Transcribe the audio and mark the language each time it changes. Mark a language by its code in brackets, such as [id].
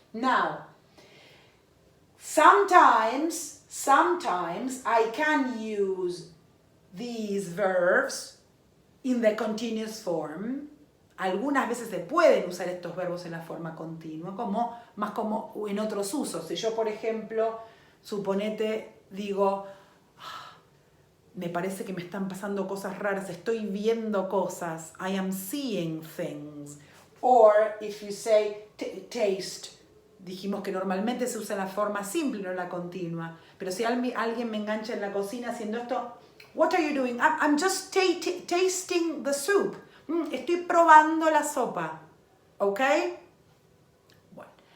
[en] Now, sometimes I can use these verbs in the continuous form. [es] Algunas veces se pueden usar estos verbos en la forma continua, más como en otros usos. Si yo, por ejemplo, suponete, digo, me parece que me están pasando cosas raras, estoy viendo cosas, [en] I am seeing things. Or if you say taste, [es] dijimos que normalmente se usa en la forma simple, no en la continua. Pero si alguien me engancha en la cocina haciendo esto, [en] what are you doing? I'm just tasting the soup. [es] Estoy probando la sopa. ¿Ok? Bueno.